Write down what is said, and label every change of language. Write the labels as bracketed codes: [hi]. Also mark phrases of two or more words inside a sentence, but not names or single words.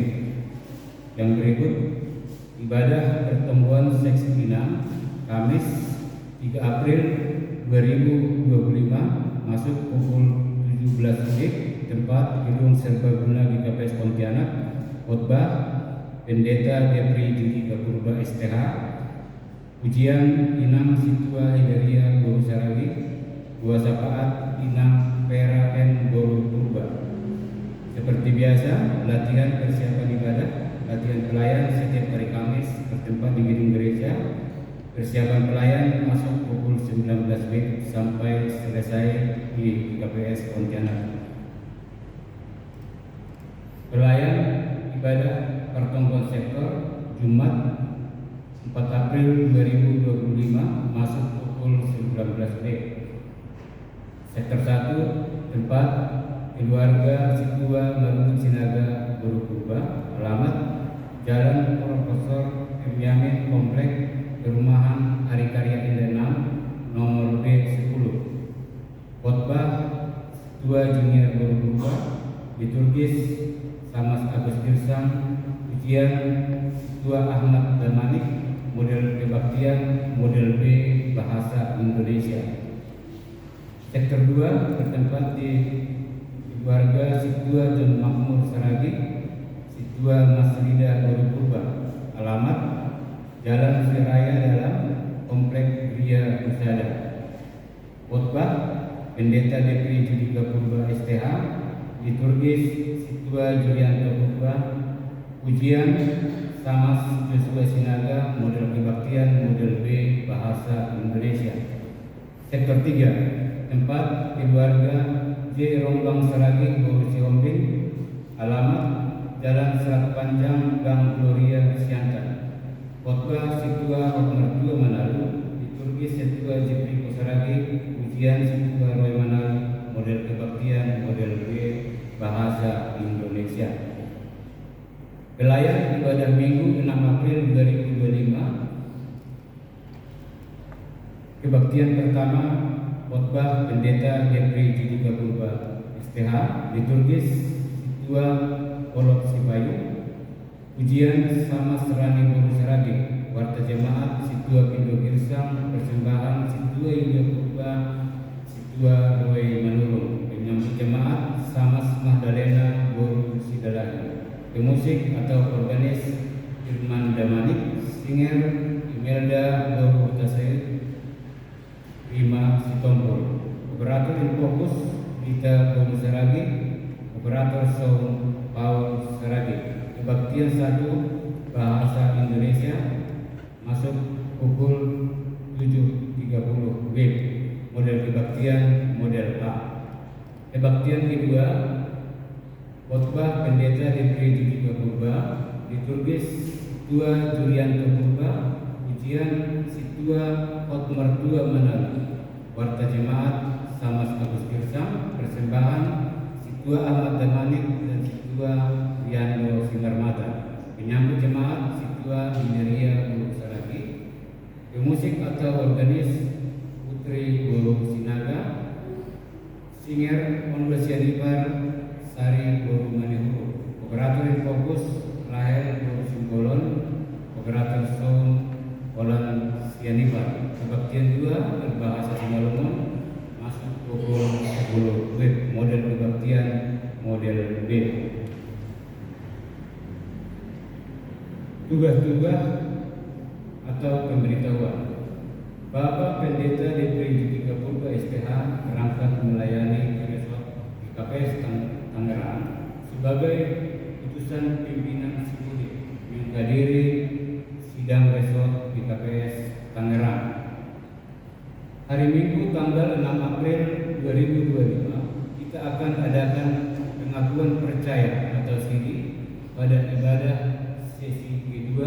[id] Yang berikut, ibadah pertemuan Seksi Pinang, Kamis 3 April 2025, masuk pukul 17 WIB, tempat Gedung Serbaguna GKPS Pontianak. Khotbah Pendeta Depri Judika Purba STH, ujian Inang Situa Hidaria Guru Saragi, Dua Sapaat Inang Pera N Guru Purba. Seperti biasa, latihan persiapan ibadah, latihan pelayan setiap hari Kamis bertempat di gedung gereja. Persiapan pelayan masuk pukul 19 WIB sampai selesai di GKPS Pontianak. Pelayan ibadah pertemuan sektor Jumat 4 April 2025, masuk pukul 19 WIB. Sektor 1, tempat keluarga Situa Marunut Sinaga Guru Purba, alamat Jalan Profesor M. Yamin, Komplek Perumahan Hari Karya Indah 6, nomor B10. Khotbah Situa Junior Guru Purba, liturgis Samas Agus Girsang, ujian Situa Ahmad Damanik, model kebaktian model B bahasa Indonesia. Sektor 2 bertempat di keluarga Situa John Makmur Saragi, Situa Mas Rida Guru Purba, alamat Jalan Siraya Dalam, Komplek Gria Husada. Khotbah Pendeta Depri Judika Purba STH, liturgis Situa Julianto Purba, ujian Samas Joshua Sinaga, model kebaktian model B bahasa Indonesia. Sektor 3, tempat keluarga J. Rombang Saragi Guru Siombing, alamat Jalan Serat Panjang Gang Gloria Siantan. Khotbah Situa Hotmertua Manalu, liturgis Situa Jibriko Saragi, ujian Situa Roy Manalu, model kebaktian model B bahasa Indonesia. Pelayan ibadah Minggu 6 April 2025. Kebaktian pertama, khotbah Pendeta Depri Judika Purba STH, liturgis Situa Polok Sipayu, ujian Sama Serani Guru Saragi, warta jemaat Situa Pindo Girsang, persembahan Situa Yuda Purba, Situa Roy Manurung, penyambut jemaat Samas Magdalena Guru Sidalahi. Pemusik atau organis Irman Damanik, singer Imelda Guru Tasayud, Rima Sitompul. Operator Infokus Dita Guru Saragi, operator sound Paul Saragi. Kebaktian 1 bahasa Indonesia, masuk pukul 7.30 WIB, model kebaktian model A. Kebaktian kedua, khotbah Pendeta Depri Judika Purba, liturgis Situa Julianto Purba, ujian Situa Hotmertua Manalu, warta jemaat Samas Agus Girsang, persembahan Situa Ahmad Damanik dan Situa Riando Singarmata, penyambut jemaat Situa Hidaria Guru Saragi. Pemusik atau organis Putri Guru Sinaga, singer Onbesianipar Sari Guru Manihuru. Operator Infokus Rahel Guru Simbolon, operator sound Olan Sianipar. Kebaktian 2 berbahasa Simalungun, masuk pukul 10 WIB, model kebaktian model B. Tugas-tugas atau pemberitahuan. Bapak Pendeta Depri Judika Purba STH berangkat melayani resort GKPS Tangerang sebagai putusan pimpinan Sipudi menghadiri sidang besok di KPS Tangerang. Hari Minggu tanggal 6 April 2025 kita akan adakan pengakuan percaya atau siri pada ibadah sesi kedua.